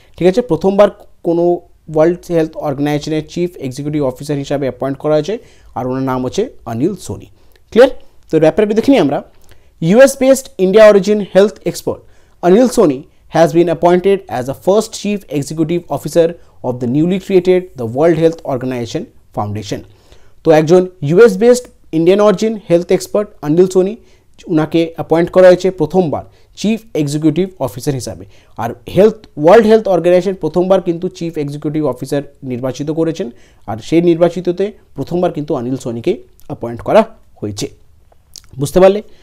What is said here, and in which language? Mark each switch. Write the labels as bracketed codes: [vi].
[bn] ঠিক আছে, প্রথমবার কোনো ওয়ার্ল্ড হেলথ অর্গানাইজেশনের চিফ এক্সিকিউটিভ অফিসার হিসাবে অ্যাপয়েন্ট করা হয়েছে, আর ওনার নাম হচ্ছে অনিল সোনি। ক্লিয়ার? তো এর ব্যাপারে একটু দেখে নিই আমরা। [en] US based India origin health expert Anil Soni has been appointed as the first chief executive officer of the newly created the World Health Organization Foundation. [bn] তো একজন [en] US based Indian origin health expert [bn] Anil Soni উনাকে appoint করা হয়েছে প্রথমবার chief executive officer হিসাবে। আর world health organisation প্রথমবার কিন্তু chief executive officer নির্বাচিত করেছেন, আর সেই নির্বাচিততে প্রথমবার কিন্তু অনিল সোনিকে অ্যাপয়েন্ট করা হয়েছে। বুঝতে পারলে?